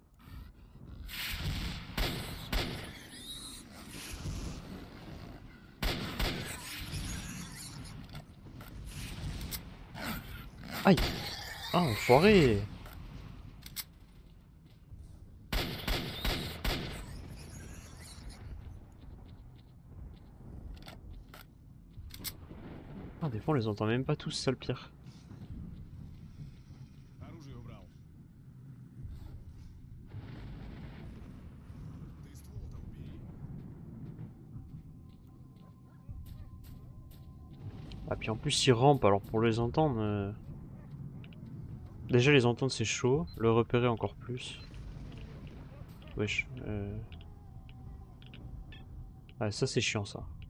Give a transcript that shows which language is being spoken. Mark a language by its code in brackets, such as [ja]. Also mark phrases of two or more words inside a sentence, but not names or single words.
[fr] Aïe! Ah, enfoiré! Ah, des fois on les entend même pas tous, c'est ça le pire. [ru] Оружие убрал. Ты ствол-то убери. [fr] Ah, puis en plus ils rampent, alors pour les entendre... Déjà les entendre c'est chaud, le repérer encore plus. Wesh. Ah, ça c'est chiant ça.